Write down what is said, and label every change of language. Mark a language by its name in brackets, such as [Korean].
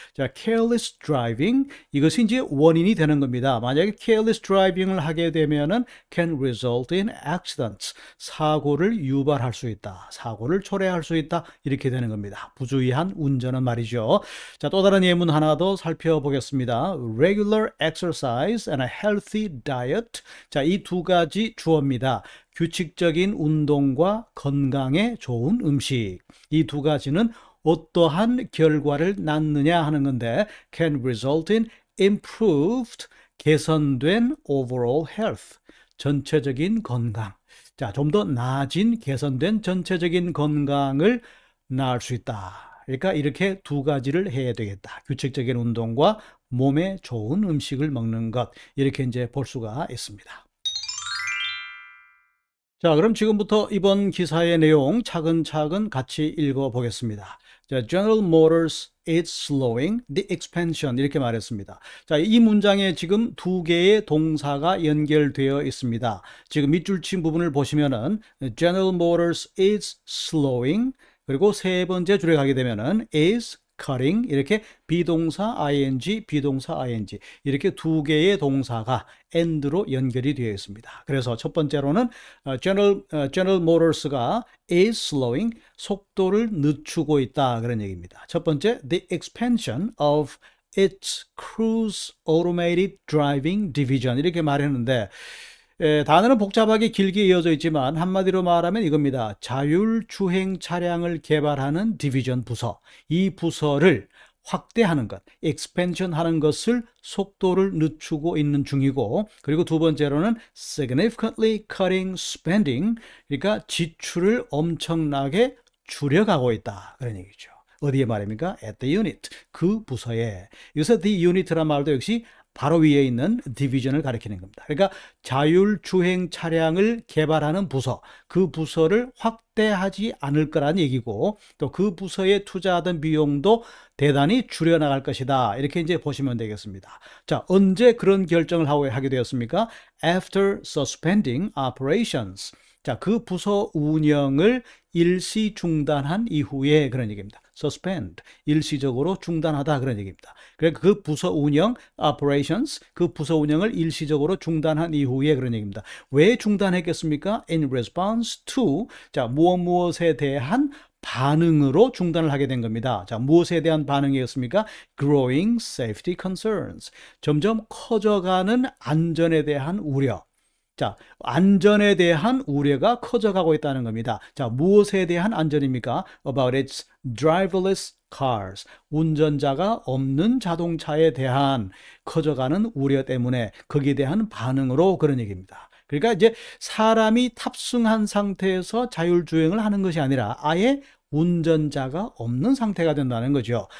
[Korean] 자, [English] careless driving, [Korean] 이것이 이제 원인이 되는 겁니다. 만약에 careless driving을 하게 되면은 [English] can result in accidents, [Korean] 사고를 유발할 수 있다, 사고를 초래할 수 있다, 이렇게 되는 겁니다. 부주의한 운전은 말이죠. 자, 또 다른 예문 하나 더 살펴보겠습니다. [English] regular exercise and a healthy diet. [Korean] 자, 이 2가지 주어입니다. 규칙적인 운동과 건강에 좋은 음식, 이 2가지는 어떠한 결과를 낳느냐 하는 건데, [English] can result in improved, [Korean] 개선된 [English] overall health, [Korean] 전체적인 건강. 자, 좀 더 나아진, 개선된 전체적인 건강을 낳을 수 있다. 그러니까 이렇게 2가지를 해야 되겠다. 규칙적인 운동과 몸에 좋은 음식을 먹는 것, 이렇게 이제 볼 수가 있습니다. 자, 그럼 지금부터 이번 기사의 내용 차근차근 같이 읽어보겠습니다. [English] 자, General Motors is slowing the expansion [Korean] 이렇게 말했습니다. 자, 이 문장에 지금 2개의 동사가 연결되어 있습니다. 지금 밑줄 친 부분을 보시면은 [English] General Motors is slowing [Korean] 그리고 세 번째 줄에 가게 되면은 [English] is cutting [Korean] 이렇게 비동사 ing, 비동사 ing 이렇게 두 개의 동사가 and로 연결이 되어 있습니다. 그래서 첫 번째로는 General Motors가 [English] is slowing [Korean] 속도를 늦추고 있다 그런 얘기입니다. 첫 번째 [English] the expansion of its cruise automated driving division [Korean] 이렇게 말했는데 단어는 복잡하게 길게 이어져 있지만 한마디로 말하면 이겁니다. 자율주행 차량을 개발하는 디비전 부서, 이 부서를 확대하는 것, expansion 하는 것을 속도를 늦추고 있는 중이고, 그리고 두 번째로는 [English] significantly cutting spending, [Korean] 그러니까 지출을 엄청나게 줄여가고 있다 그런 얘기죠. 어디에 말입니까? [English] At the unit, [Korean] 그 부서에. 여기서 the unit란 말도 역시 바로 위에 있는 디비전을 가리키는 겁니다. 그러니까 자율주행 차량을 개발하는 부서, 그 부서를 확대하지 않을 거란 얘기고 또 그 부서에 투자하던 비용도 대단히 줄여나갈 것이다. 이렇게 이제 보시면 되겠습니다. 자, 언제 그런 결정을 하게 되었습니까? [English] After suspending operations. [Korean] 자, 그 부서 운영을 일시 중단한 이후에 그런 얘기입니다. suspend, 일시적으로 중단하다 그런 얘기입니다. 그러니까 그 부서 운영, operations, 그 부서 운영을 일시적으로 중단한 이후에 그런 얘기입니다. 왜 중단했겠습니까? [English] In response to, [Korean] 자, 무엇에 대한 반응으로 중단을 하게 된 겁니다. 자, 무엇에 대한 반응이었습니까? [English] Growing safety concerns. [Korean] 점점 커져가는 안전에 대한 우려. 자, 안전에 대한 우려가 커져가고 있다는 겁니다. 자, 무엇에 대한 안전입니까? [English] About its driverless cars. [Korean] 운전자가 없는 자동차에 대한 커져가는 우려 때문에 거기에 대한 반응으로 그런 얘기입니다. 그러니까 이제 사람이 탑승한 상태에서 자율주행을 하는 것이 아니라 아예 운전자가 없는 상태가 된다는 거죠.